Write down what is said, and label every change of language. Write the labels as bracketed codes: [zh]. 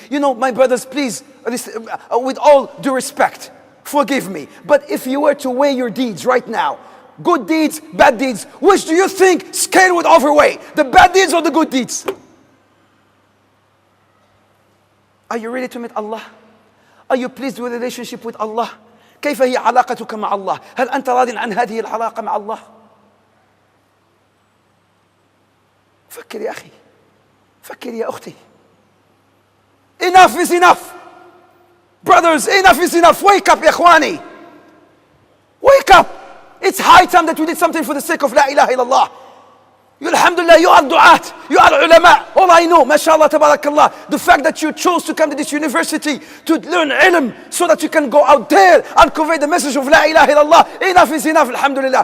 [en] You know, my brothers, please, with all due respect, forgive me. But if you were to weigh your deeds right now, good deeds, bad deeds, which do you think scale would overweigh? The bad deeds or the good deeds? Are you ready to meet Allah? Are you pleased with the relationship with Allah? [ar] كيف هي علاقتك مع الله؟ هل أنت راض عن هذه العلاقة مع الله؟ فكر يا أخي، فكر يا أختي. [en] Enough is enough. Brothers, enough is enough. Wake up, [ar] ya ikhwani. [en] Wake up. It's high time that we did something for the sake of La ilaha illallah. alhamdulillah, you are du'at, you are ulama. All I know, mashallah, tabarakallah, the fact that you chose to come to this university to learn ilm so that you can go out there and convey the message of la ilaha illallah, enough is enough, alhamdulillah.